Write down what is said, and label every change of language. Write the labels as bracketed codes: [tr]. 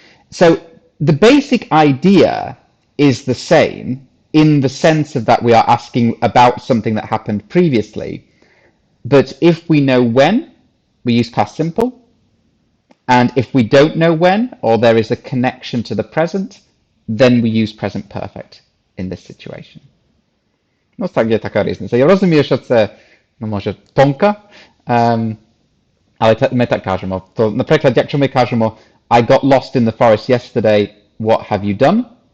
[en] So the basic idea is the same in the sense of that we are asking about something that happened previously. But if we know when, we use past simple. And if we don't know when, or there is a connection to the present, then we use present perfect in this situation. [uk] No, tak є така різниця. Я розумію, що це, може, тонка, але ми так кажемо. То, наприклад, якщо ми кажемо [en] I got lost in the forest yesterday, what have you done?